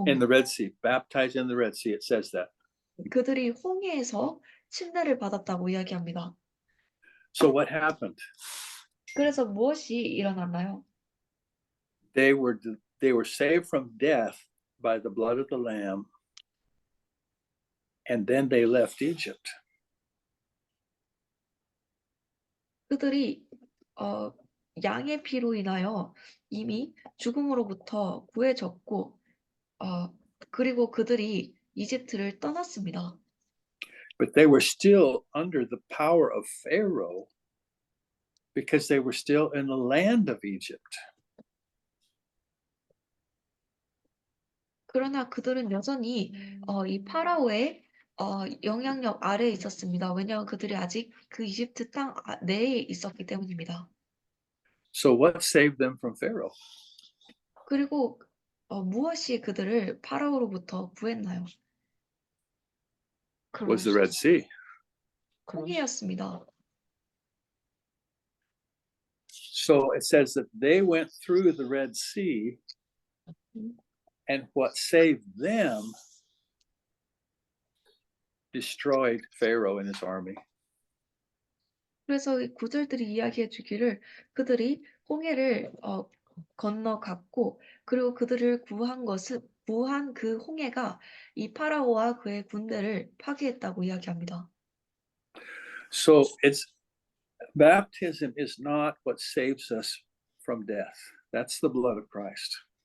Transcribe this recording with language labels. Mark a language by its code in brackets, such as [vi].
[en] In the Red Sea, baptized in the Red Sea, it says that. [ko] 그들이 홍해에서 침례를 받았다고 이야기합니다. [en] So what happened? [ko] 그래서 무엇이 일어났나요? [en] They were saved from death by the blood of the Lamb, and then they left Egypt. [ko] 그들이 양의 피로 인하여 이미 죽음으로부터 구해졌고 그리고 그들이 이집트를 떠났습니다. [en] But they were still under the power of Pharaoh because they were still in the land of Egypt. [ko] 그러나 그들은 여전히 이 파라오의 영향력 아래에 있었습니다. 왜냐하면 그들이 아직 그 이집트 땅 내에 있었기 때문입니다. [en] So what saved them from Pharaoh? [ko] 그리고 무엇이 그들을 파라오로부터 구했나요? [en] Was the Red Sea. [ko] 홍해였습니다. [en] So it says that they went through the Red Sea, and what saved them destroyed Pharaoh and his army. [ko] 그래서 이 구절들이 이야기해 주기를 그들이 홍해를 건너갔고 그리고 그들을 구한 그 홍해가 이 파라오와 그의 군대를 파괴했다고 이야기합니다. [en] So baptism is not what saves us from death. That's the blood of Christ.